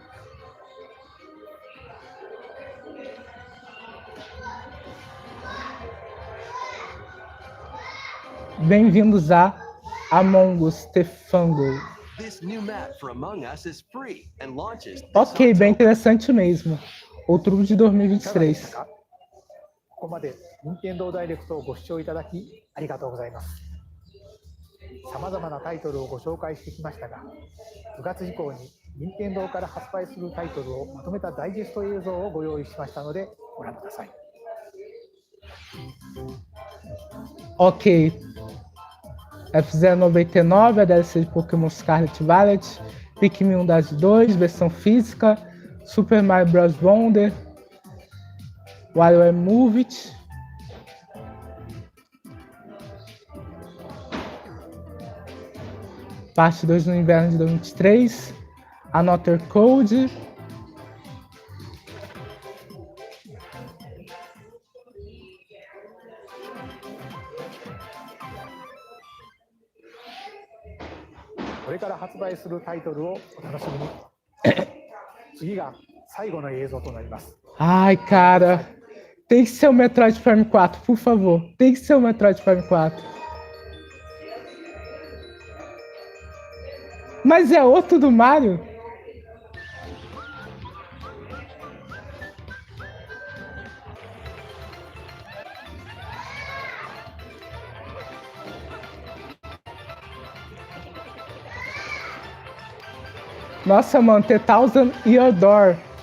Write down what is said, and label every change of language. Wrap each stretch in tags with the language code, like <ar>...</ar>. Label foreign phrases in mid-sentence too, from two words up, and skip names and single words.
<pt>Bem-vindos a Among Us Tefango.</pt> <en>This new map for Among Us is free and launches this</en> <pt>Ok, bem</pt> <en>October.</en> <pt>interessante mesmo. Outubro de 2023.</pt> <ja>ここまで任天堂ダイレクトをご視聴いただきありがとうございます。さまざまなタイトルをご紹介してきましたが、9月以降に任天堂から発売するタイトルをまとめたダイジェスト映像をご用意しましたのでご覧ください。</ja> <pt>Ok. F099, a DLC de Pokémon Scarlet e Violet, Pikmin 1 das 2, versão física, Super Mario Bros. Wonder, WarioWare Move It, parte 2 no inverno de 2023, Another Code,</pt> <ja>これから発売するタイトルをお楽しみに。次が最後の映像となります。</ja> <pt>Ai, cara, tem que ser o Metroid Prime 4, por favor, tem que ser o Metroid Prime 4. Mas é outro do Mario? Nossa, mano, The Thousand Year Door.</pt>